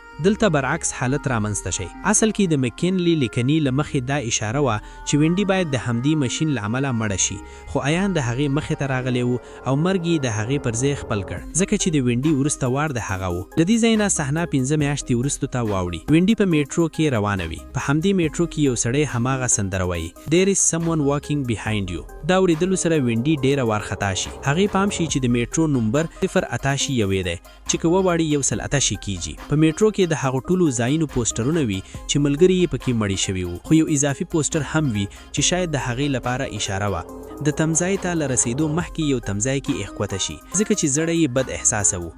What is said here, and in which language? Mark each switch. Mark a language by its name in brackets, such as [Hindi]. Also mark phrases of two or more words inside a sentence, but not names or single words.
[Pashto] دلته برعکس حالت رامنځته شي. اصل کې د مکینلی لیکنی له مخې دا اشاره وه چې وینډي باید د همدې ماشین له امله مړه شي، خو ایان د هغې مخې ته راغلی و او مرګ یې د هغې پر ځای خپل کړ، ځکه چې د وینډي وروسته وار د هغه و. له دې ځای نه صحنه 15 میاشتې وروستو ته واوړي. وینډي په میټرو کې روانه وي. په همدې میټرو کې یو سړی هماغه سندره وایي [English] There is someone walking behind you. [Pashto] دا اورېدلو سره وینډي ډېره وارخطا شي. هغې پام شي چې د میټرو نمبر 088 دی چې که وواړي 188 کیږي. په میټرو کې د هغو ټولو ځایونو پوسټرونه وي چې ملګري یې پکې مړي شوي وو، خو یو اضافي پوسټر هم وي چې شاید د هغې لپاره اشاره وه د تمځای ته له رسېدو مخکې یو تمځای کې اخکوته شي، ځکه چې زړه یې بد احساسه و.